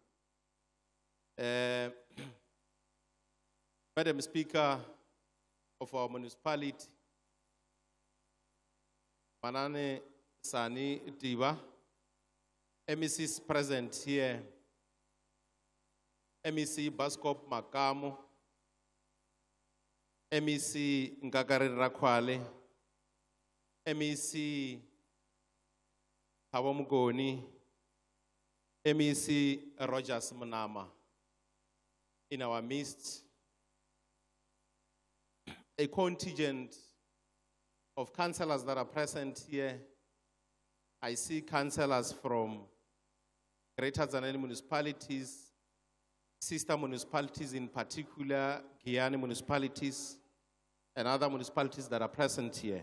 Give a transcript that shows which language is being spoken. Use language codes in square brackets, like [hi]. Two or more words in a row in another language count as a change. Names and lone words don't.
[en] Madam Speaker of our municipality, Manane Sani Diva, MECs present here, MEC Baskop Makamo, MEC Ngakari Rakwale, MEC Hawamugoni, MEC Rogers Manama. In our midst, a contingent of councillors that are present here. I see councillors from Greater Tzaneen municipalities, sister municipalities in particular, Guyana municipalities, and other municipalities that are present here.